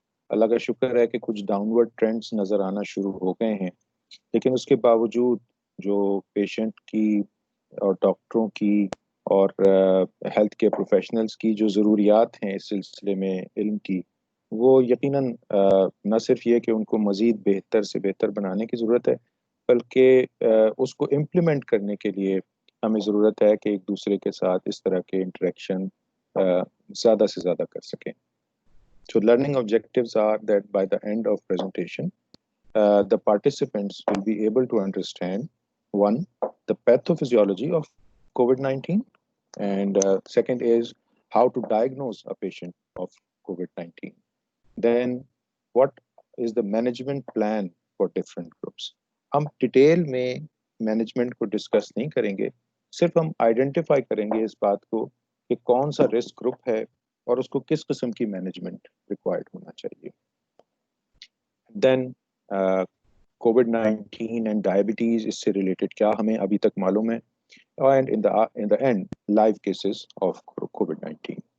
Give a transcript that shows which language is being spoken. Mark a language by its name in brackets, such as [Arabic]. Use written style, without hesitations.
[Urdu] اللہ کا شکر ہے کہ کچھ ڈاؤن ورڈ ٹرینڈز نظر آنا شروع ہو گئے ہیں، لیکن اس کے باوجود جو پیشنٹ کی اور ڈاکٹروں کی اور ہیلتھ کیئر پروفیشنلز کی جو ضروریات ہیں اس سلسلے میں علم کی، وہ یقیناً نہ صرف یہ کہ ان کو مزید بہتر سے بہتر بنانے کی ضرورت ہے، بلکہ اس کو امپلیمنٹ کرنے کے لیے ہمیں ضرورت ہے کہ ایک دوسرے کے ساتھ اس طرح کے انٹریکشن زیادہ سے زیادہ کر سکیں. [English] So learning objectives are that by the end of presentation, the participants will be able to understand, one, the pathophysiology of COVID-19, and second is how to diagnose a patient of COVID-19. Then what is the management plan for different groups. [Urdu] ہم detail میں management کو discuss نہیں کریں گے، صرف ہم identify کریں گے اس بات کو کہ کون سا رسک گروپ ہے اور اس کو کس قسم کی مینجمنٹ ریکوائرڈ ہونا چاہیے. [English] then COVID-19 and diabetes, [Urdu] اس سے ریلیٹڈ کیا ہمیں ابھی تک معلوم ہے، [English] And in the end live cases of COVID-19.